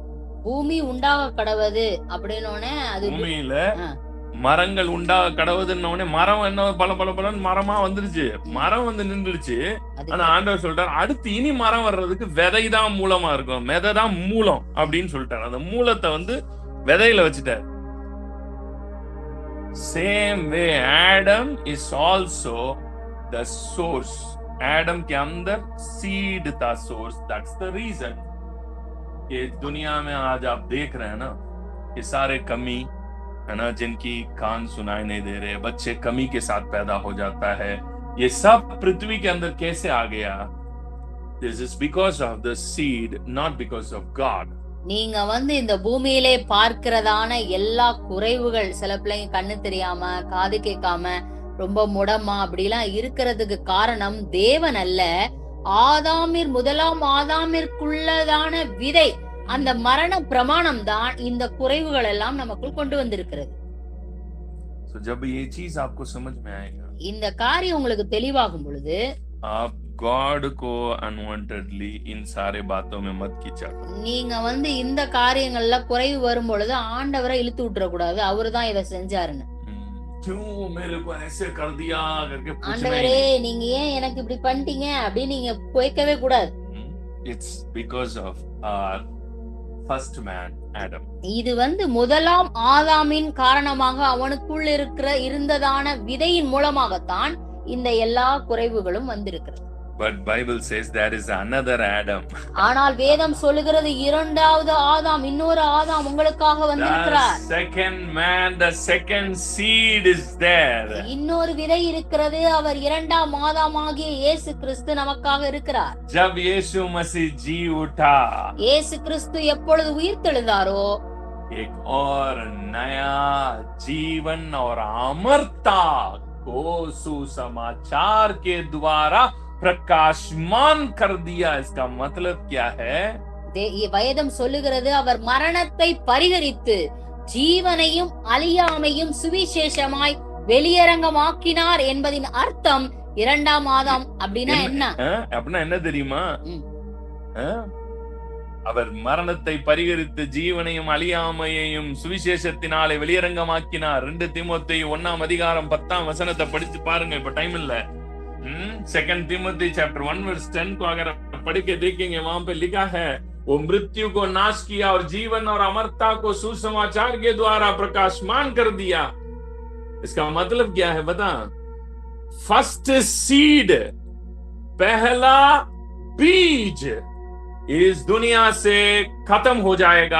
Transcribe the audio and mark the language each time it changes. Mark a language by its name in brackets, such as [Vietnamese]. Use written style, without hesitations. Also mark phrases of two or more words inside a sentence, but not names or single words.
[Tamil] பூமி உண்டாக கடவுது அப்படினோனே அது பூமியில மரங்கள் உண்டாக கடவுதுன்னோனே மரம் என்ன பல மரமா வந்துருச்சு, மரம் வந்து நின்றுடுச்சு। ஆனா ஆண்டவர் சொல்றாரு, அடுத்து இனி மரம் வர்றதுக்கு விதைதான் மூலமா இருக்கும், விதைதான் மூலம் அப்படின்னு சொல்லிட்டாரு। அந்த மூலத்தை வந்து விதையில வச்சுட்டாரு। [English] Same way Adam is also the source. [Hindi] Adam के अंदर seed था source. [English] That's the reason [Hindi] कि दुनिया में आज आप देख रहे हैं ना, ये सारे कमी है ना, जिनकी कान सुनाई नहीं दे रहे, बच्चे कमी के साथ पैदा हो जाता है, ये सब पृथ्वी के अंदर कैसे आ गया? [English] This is because of the seed, not because of God. [Tamil] நீங்க இந்த பூமியிலே பார்க்கிறதான எல்லா குறைவுகள், சில பிள்ளைங்க கண்ணு தெரியாம, காது கேட்காம, ரொம்ப முடமா அப்படிலாம் இருக்கிறதுக்கு காரணம் தேவன் அல்ல, முதலாம் ஆதாமிற்குள்ளதான விதை, அந்த மரண பிரமாணம் தான் இந்த குறைவுகள் எல்லாம் நமக்குள் கொண்டு வந்திருக்கிறது। [Hindi] So जब ये चीज आपको समझ में आएगा, [Tamil] இந்த காரியம் உங்களுக்கு தெளிவாகும் பொழுது [Hindi] आप गॉड को अनवांटेडली इन सारे बातों में मत खींचा। [Tamil] நீங்க இந்த காரியங்கள்ல குறைவு வரும் பொழுது ஆண்டவரை இழுத்து விட்டுற கூடாது, அவர்தான் இதை செஞ்சாருன்னு। [Hindi] क्यों मेरे को ऐसे कर दिया करके पूछना, [Tamil] ஆண்டவரே நீங்க ஏன் எனக்கு இப்படி பண்ணிட்டீங்க அப்படி நீங்க கேட்கவே கூடாது। [English] It's because of our first man Adam. [Tamil] இது முதலாம் ஆதாமின் காரணமாக அவனுக்குள் இருந்ததான விதையின் மூலமாகத்தான் இந்த எல்லா குறைவுகளும் வந்திருக்கிறது। [English] But Bible says there is another Adam. [Tamil] ஆனால் வேதம் சொல்லுகிறது இரண்டாவது ஆதாம், இன்னொரு ஆதாம் உங்களுக்காக வந்திருக்கிறார். [English] The second man, the second seed is there. [Tamil] இன்னொரு விதை இருக்கிறது. அவர் இரண்டாம் ஆதாமாகிய இயேசு கிறிஸ்து நமக்காக இருக்கிறார். [Hindi] जब यीशु मसीह जी उठा, [Tamil] இயேசு கிறிஸ்து எப்பொழுது உயிர்த்தெழுந்தாரோ [Hindi] एक और नया जीवन और अमरता को सुसमाचार के द्वारा प्रकाशमान कर दिया. इसका मतलब क्या है? [Tamil] வேதம் சொல்லுகிறது அவர் மரணத்தை பரிகரித்து ஜீவனையும் அழியாமையும் சுவிசேஷமாய் வெளியரங்கமாக்கினார் என்பதின் அர்த்தம் இரண்டாம் ஆதாம் அப்படின்னா என்ன? அப்படின்னா என்ன தெரியுமா? அவர் மரணத்தை பரிகரித்து ஜீவனையும் அழியாமையையும் சுவிசேஷத்தினாலே வெளியரங்கமாக்கினார். 2 தீமோத்தேயு 1 அதிகாரம் 10 வசனத்தை படிச்சு பாருங்க. இப்ப டைம் இல்ல. [Hindi] 2 तीमुथी चैप्टर 1 वर्स 10 को अगर पढ़ के देखेंगे, वहां पे लिखा है वो मृत्यु को नाश किया और जीवन और अमरता को सुसमाचार के द्वारा प्रकाशमान कर दिया. इसका मतलब क्या है बता? [English] first seed, [Hindi] पहला बीज इस दुनिया से खत्म हो जाएगा.